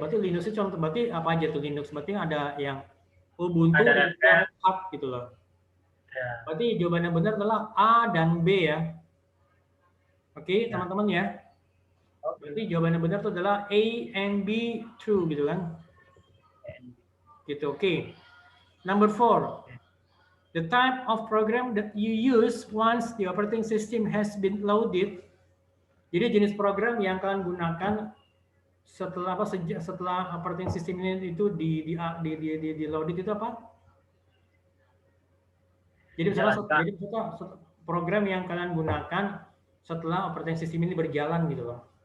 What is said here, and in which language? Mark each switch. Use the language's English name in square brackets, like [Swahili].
[Indonesian] Berarti Linux itu contoh, berarti apa aja tuh Linux? Berarti ada yang Ubuntu, ada Red Hat gitu loh. Ya. Berarti jawabannya benar adalah A dan B ya. Oke, teman-teman ya. Berarti jawabannya benar itu adalah [English] A and B true [Indonesian] gitu kan. Gitu, oke. [English] Number 4. The type of program that you use once the operating system has been loaded. [Indonesian] Jadi jenis program yang kalian gunakan setelah operating system ini itu di loaded itu apa? Jadi misalnya program yang kalian gunakan setelah operating system ini berjalan gitu loh.